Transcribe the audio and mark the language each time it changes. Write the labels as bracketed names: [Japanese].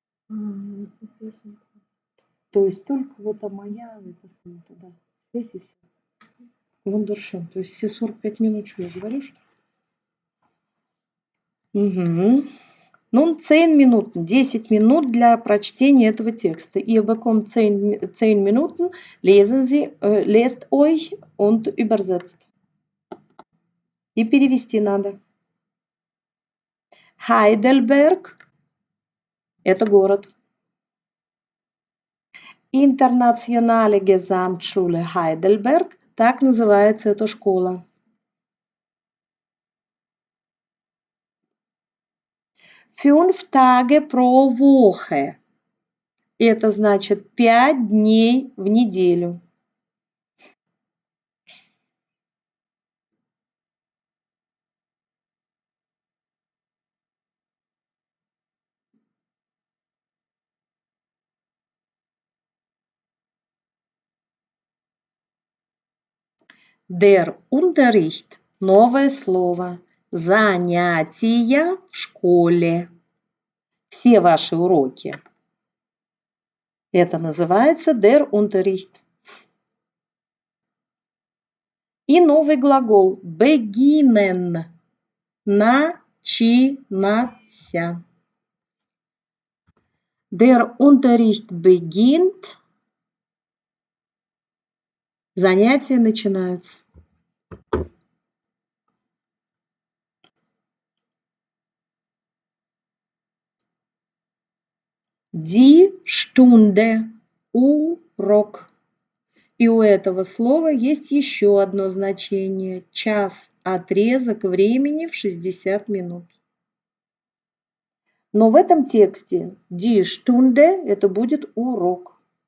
[Russian] Здесь нет. То есть только вот моя, это самое туда. Здесь и все. [German] Wunderschön. [Russian] То есть все 45 минут, что я говорю, что ли? Угу. Ну, 10 минут, 10 минут для прочтения этого текста. [German] Ihr bekommt 10 Minuten, lest euch und übersetzt. [Russian] И перевести надо. Heidelberg – это город. Internationale Gesamtschule Heidelberg – так называется эта школа. [German] Fünf Tage pro Woche [Russian] – это значит 5 дней в неделю. [German] Der Unterricht [Russian] – новое слово. Занятия в школе. Все ваши уроки. Это называется [German] der Unterricht. [Russian] И новый глагол beginnen – начинаться. [German] Der Unterricht beginnt – [Russian] занятия начинаются. [German] Die Stunde – [Russian] урок. И у этого слова есть еще одно значение – час, отрезок времени в 60 минут. Но в этом тексте die Stunde – это будет урок.